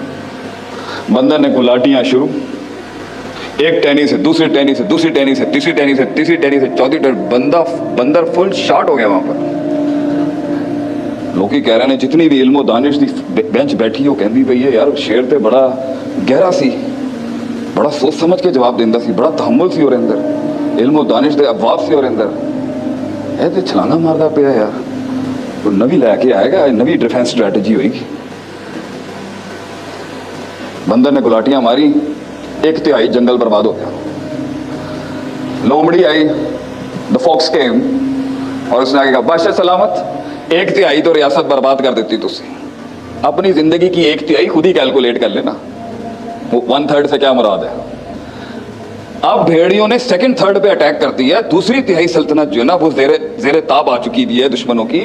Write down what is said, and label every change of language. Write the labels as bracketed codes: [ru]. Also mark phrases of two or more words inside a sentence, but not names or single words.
[ur] بندر نے گلاٹیاں شروع، ایک ٹہنی سے دوسری ٹہنی سے دوسری ٹہنی سے تیسری ٹہنی سے تیسری ٹہنی سے چوتھی ٹہنی، بندر [en] full shot [ur] ہو گیا وہاں پر۔ لوگ ہی کہہ رہے ہیں [pa] جتنی بھی علم و دانش دی بینچ بیٹھی وہ کہندی پئی ہے یار شیر تے بڑا گہرا سی، بڑا سوچ سمجھ کے جواب دیندا سی، بڑا تحمل سی اور اندر علم و دانش دے ابواب سی اور اندر اے تے چھلانگا ماردا پیا یار، کوئی نوی لے کے آئے گا، نوی [en] defense strategy [pa] ہوئے گی۔ [ur] بندر نے گلاٹیاں ماری، 1/3 جنگل برباد ہو گیا۔ لومڑی آئی، [en] the fox came، [ur] اور اس نے آگے کہا بادشاہ سلامت، 1/3 تو ریاست برباد کر دیتی تسی، اپنی زندگی کی 1/3 خود ہی کیلکولیٹ کر لینا، 1/3 سے کیا مراد ہے۔ اب بھیڑیوں نے [en] second third [ur] پہ اٹیک کر دیا، دوسری تہائی سلطنت جو ہے نا وہ زیر تاب آ چکی بھی ہے دشمنوں کی۔